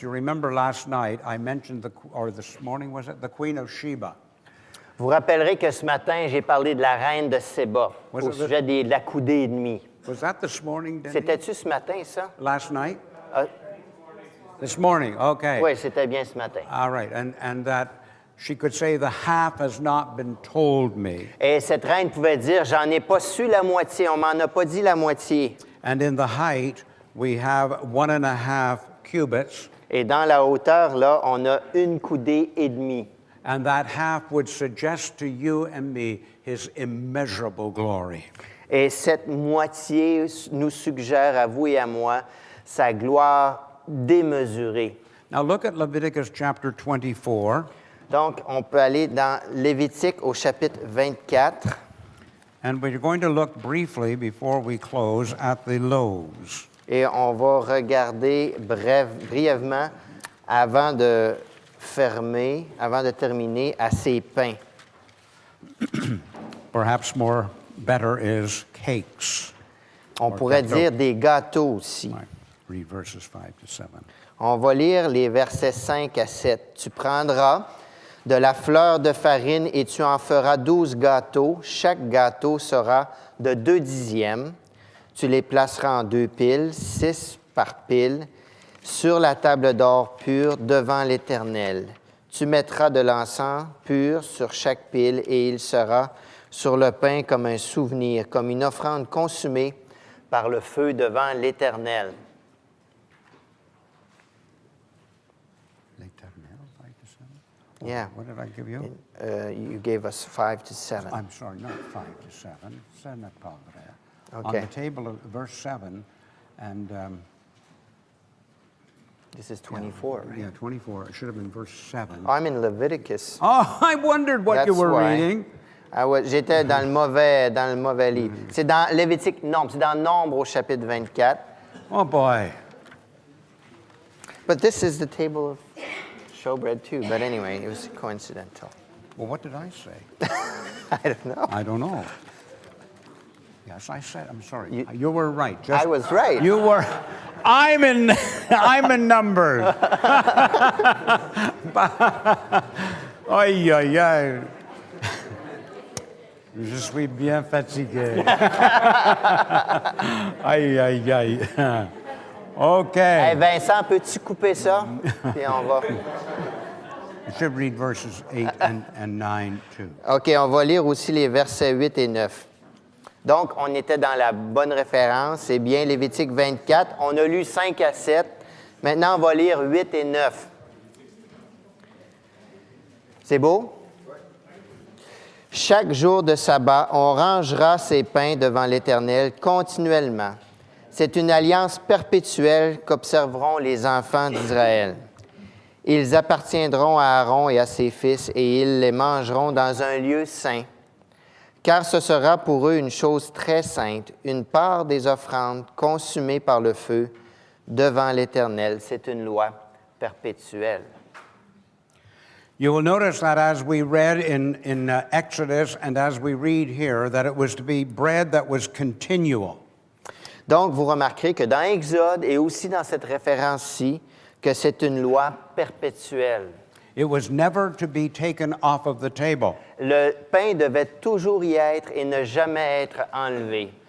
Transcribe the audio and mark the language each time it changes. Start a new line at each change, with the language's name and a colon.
English: You remember last night I mentioned, or this morning was it, the Queen of Sheba.
French: Vous rappellerez que ce matin, j'ai parlé de la reine de Séba au sujet de la coudée et demie.
English: Was that this morning, Denny?
French: C'était-tu ce matin, ça?
English: Last night? Ah, This morning, okay.
French: oui, c'était bien ce matin.
English: All right, and that she could say, the half has not been told me.
French: Et cette reine pouvait dire, j'en ai pas su la moitié, on m'en a pas dit la moitié.
English: And in the height, we have 1.5 cubits,
French: Et dans la hauteur, là, on a une coudée et demie.
English: and that half would suggest to you and me his immeasurable glory.
French: Et cette moitié nous suggère à vous et à moi sa gloire démesurée.
English: Now look at Leviticus chapter 24,
French: Donc, on peut aller dans Lévitique au chapitre 24.
English: and we're going to look briefly before we close at the loaves.
French: Et on va regarder brièvement avant de terminer à ces pains.
English: Perhaps better is cakes.
French: On pourrait dire des gâteaux aussi.
English: Right. Read verses 5 to 7.
French: On va lire les versets 5 à 7. Tu prendras de la fleur de farine et tu en feras 12 gâteaux. Chaque gâteau sera de 2 dixièmes. Tu les placeras en 2 piles, 6 par pile, sur la table d'or pure devant l'Éternel. Tu mettras de l'encens pur sur chaque pile et il sera sur le pain comme un souvenir, comme une offrande consumée par le feu devant l'Éternel.
English: L'Éternel, 5 to 7? Yeah. What did I give you? You gave us 5 to 7. I'm sorry, not 5 to 7.
French: Ce n'est pas vrai.
English: Okay. On the table of verse 7, and This is 24, right? yeah, 24. It should have been verse 7. I'm in Leviticus. Oh, I wondered what you That's were why. reading.
French: Ah ouais, j'étais dans le mauvais livre. C'est dans Lévitique, non, c'est dans Nombre au chapitre 24.
English: Oh boy. But this is the table of showbread too. But anyway, it was coincidental. Well, what did I say? I don't know. I don't know. Yes, I said. I'm sorry. You were right. I was right. You were. I'm in numbers. Aïe, aïe, aïe.
French: Je suis bien fatigué. Aïe, aïe, aïe. OK. Hey Vincent, peux-tu couper ça? Puis on va.
English: You should read verses 8 and 9 too.
French: OK, on va lire aussi les versets 8 et 9. Donc, on était dans la bonne référence. C'est bien Lévitique 24. On a lu 5 à 7. Maintenant, on va lire 8 et 9. C'est beau? Chaque jour de sabbat, on rangera ses pains devant l'Éternel continuellement. C'est une alliance perpétuelle qu'observeront les enfants d'Israël. Ils appartiendront à Aaron et à ses fils, et ils les mangeront dans un lieu saint. Car ce sera pour eux une chose très sainte, une part des offrandes consumées par le feu devant l'Éternel. C'est une loi perpétuelle.
English: You will notice that as we read in Exodus and as we read here, that it was to be bread that was continual.
French: Donc, vous remarquerez que dans Exode et aussi dans cette référence-ci, que c'est une loi perpétuelle.
English: It was never to be taken off of the table.
French: Le pain devait toujours y être et ne jamais être enlevé.